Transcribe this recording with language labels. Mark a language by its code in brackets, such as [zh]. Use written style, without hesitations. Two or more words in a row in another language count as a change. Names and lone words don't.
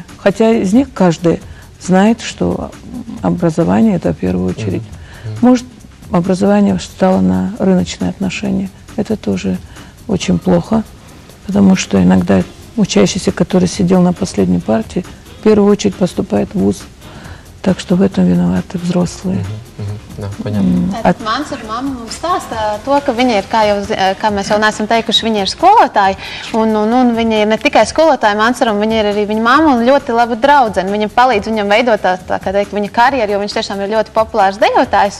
[ru] Хотя из них каждый знает, что образование – это в первую очередь. Может, образование встало на рыночные отношения. Это тоже очень плохо, потому что иногда учащийся, который сидел на последней партии, в первую очередь поступает в вуз. Так что в этом виноваты взрослые. [lv] Tātad mans ar mammu mums stāsta to, ka viņa ir, kā mēs jau neesam teikuši, viņa ir skolotāja. Un viņa ir ne tikai skolotāja Mansuram, viņa ir arī viņa mamma un ļoti laba draudzene. Viņa palīdz viņam veidot tā kā teikt, viņa karjeru, jo viņš tiešām ir ļoti populārs dejotājs.